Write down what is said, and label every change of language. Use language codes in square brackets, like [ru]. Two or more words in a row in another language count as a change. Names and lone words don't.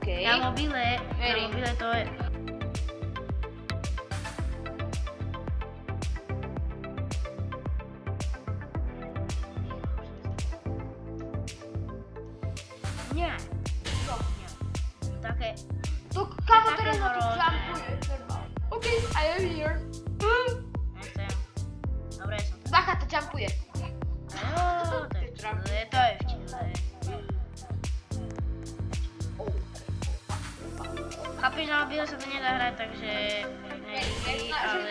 [sk] Na mobile to je... Nie. Čo? Nie. Také... To kamo Také teraz na to hrozné. jumpuje. [en] OK, I am here. [sk] Nechcem. Dobre, som tady. Bacha, to jumpuje. Jo, to je vtipné. Chápeš, na mobile sa to nedá hrať, takže... Nevždy, ale...